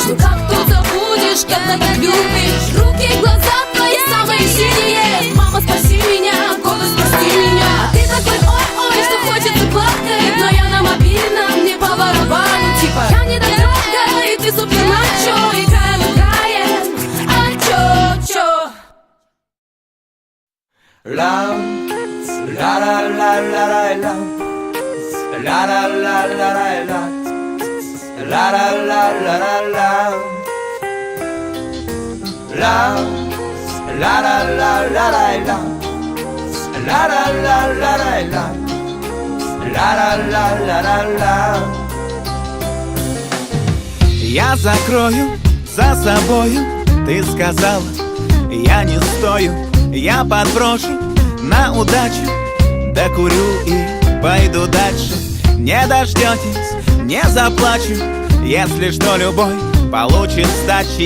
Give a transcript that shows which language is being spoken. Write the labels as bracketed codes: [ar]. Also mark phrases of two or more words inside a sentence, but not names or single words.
[ru] Ну как тут забудешь, когда так любишь? Руки, глаза твои самые синие. Мама, спаси меня, гордость, прости меня. А ты такой ой-ой, что хочется плакать. Но я на мобильном, мне по барабану. Типа я не дотрога, и ты супер мачо. Играем, играем, а-чо-чо. [en] Love, la la la la la love, la la la la la love, la la la la la love, love, la la la la la love, la la la la la love, la la la la la love. [ru] Я закрою за собою, ты сказала, я не стою. Я подброшу на удачу, докурю и пойду дальше. Не дождетесь, не заплачу, если что, любой получит сдачи.